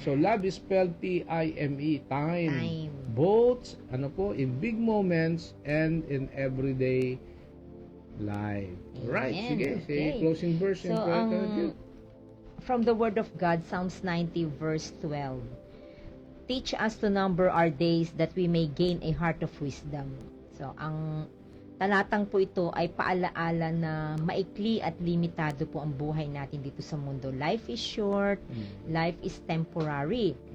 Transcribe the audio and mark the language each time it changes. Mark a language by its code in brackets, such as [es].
[en] So, love is spelled T-I-M-E, time. Both, in big moments and in everyday life. Right, sige. Say closing verse and prayer. From the Word of God, Psalms 90 verse 12. Teach us to number our days that we may gain a heart of wisdom. So, ang [tl] talatang po ito ay paalaala na maikli at limitado po ang buhay natin dito sa mundo. [en] Life is short, life is temporary.